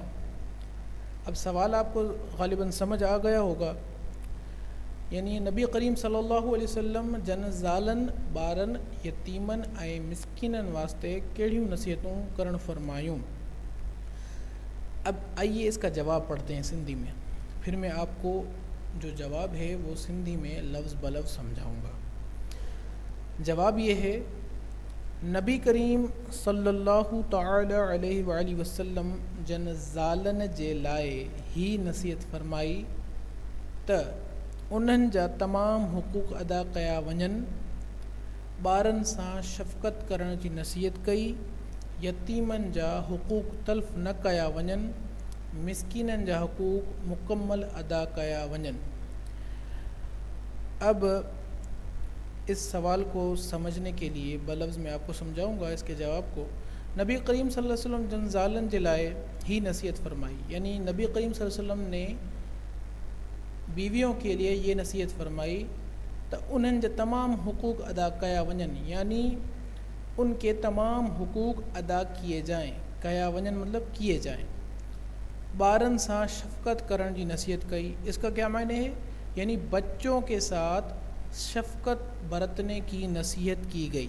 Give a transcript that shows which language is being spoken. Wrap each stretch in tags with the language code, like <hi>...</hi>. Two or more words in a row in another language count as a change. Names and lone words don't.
<ur>اب سوال آپ کو غالباً سمجھ آ گیا ہوگا،</ur> <sd>یعنی نبی کریم صلی اللہ علیہ وسلم جن ज़ालनि بارن یتیمن ऐं مسکینن واسطے کیڑیوں نصیحتوں کرن فرمایوں۔</sd> <ur>اب آئیے اس کا جواب پڑھتے ہیں سندھی میں، پھر میں آپ کو جو جواب ہے وہ سندھی میں لفظ بلفظ سمجھاؤں گا۔ جواب یہ ہے،</ur> <sd>نبی کریم صلی اللہ تعالی علیہ وآلہ وسلم جن ज़ालनि जे लाइ ही नसीहत फरमाई त उन्हनि जा तमामु हुक़ूक़ अदा कया वञनि, ॿारनि सां शफ़क़त करण जी नसीहत कई, यतीमनि जा हुक़ूक़ तल्फ़ न कया वञनि, मिसकीननि जा हुक़ूक़ मुकम्मल अदा कया वञनि۔</sd> <ur>اب اس سوال کو سمجھنے کے لیے بلفظ میں آپ کو سمجھاؤں گا اس کے جواب کو۔</ur> <sd>نبی کریم صلی اللہ علیہ وسلم جن ज़ालनि जे लाइ ही नसीहत فرمائی،</sd> <ur>یعنی نبی کریم صلی اللہ علیہ وسلم نے بیویوں کے لیے یہ نصیحت فرمائی</ur> <sd>تو انہن جو تمام حقوق ادا کیا ونن،</sd> <ur>یعنی ان کے تمام حقوق ادا کیے جائیں،</ur> <sd>کیا ونن</sd> <ur>مطلب کیے جائیں۔</ur> <sd>بارن سا شفقت کرن</sd> <ur>کی نصیحت کئی، اس کا کیا معنی ہے، یعنی بچوں کے ساتھ شفقت برتنے کی نصیحت کی گئی۔</ur>